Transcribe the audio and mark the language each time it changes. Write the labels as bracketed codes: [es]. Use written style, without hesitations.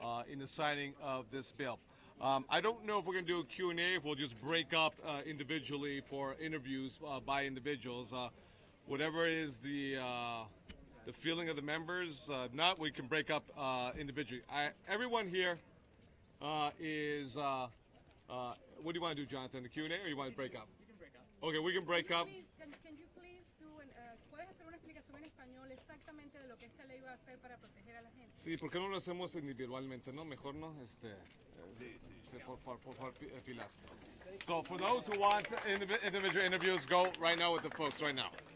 [en] in the signing of this bill. I don't know if we're going to do a Q&A, if we'll just break up individually for interviews by individuals. Whatever is the feeling of the members. If not, we can break up individually. Everyone here is, what do you want to do, Jonathan? The Q&A, or you want to break up? We can break up. Okay, we can break up. Can you please do, [es] puedes hacer una explicación en español exactamente de lo que esta ley va a hacer para proteger a la gente? Sí, ¿por qué no lo hacemos individualmente, no? Mejor, ¿no? Por Pilar. [en] So for those who want individual interviews, go right now with the folks right now.